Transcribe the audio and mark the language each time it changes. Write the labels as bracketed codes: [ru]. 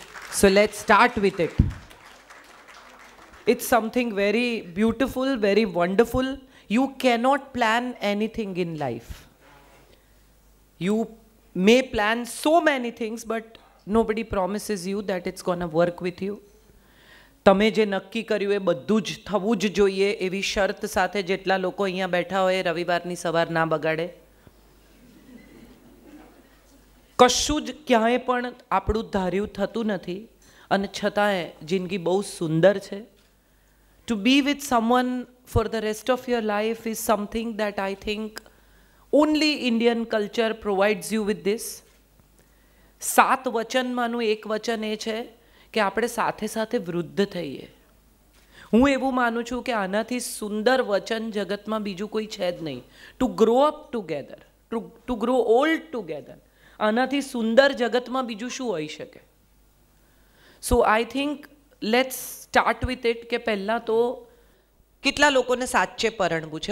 [en] So let's start with it. It's something very beautiful, very wonderful. You cannot plan anything in life. You may plan so many things, but nobody promises you that it's gonna work with you. [gu] તમે જે નક્કી કર્યું એ બધું જ થવું જ જોઈએ એવી શરત સાથે જેટલા લોકો અહીંયા બેઠા હોય રવિવારની સવાર ના બગાડે. કશું જ ક્યાંય પણ આપણું ધાર્યું થતું નથી અને છતાંય જિંદગી બહુ સુંદર છે. [en] To be with someone for the rest of your life is something that I think only Indian culture provides you with this. [gu] 7 વચનમાંનું એક વચન એ છે કે આપણે સાથે સાથે વૃદ્ધ થઈએ. હું એવું માનું છું કે આનાથી સુંદર વચન જગતમાં બીજું કોઈ છે જ નહીં. [en] To grow up together, to grow old together. [gu] આનાથી સુંદર જગતમાં બીજું શું હોઈ શકે? [en] so I think let's start with it [gu] કે પહેલાં તો કેટલા લોકોને સાચે પરણવું છે?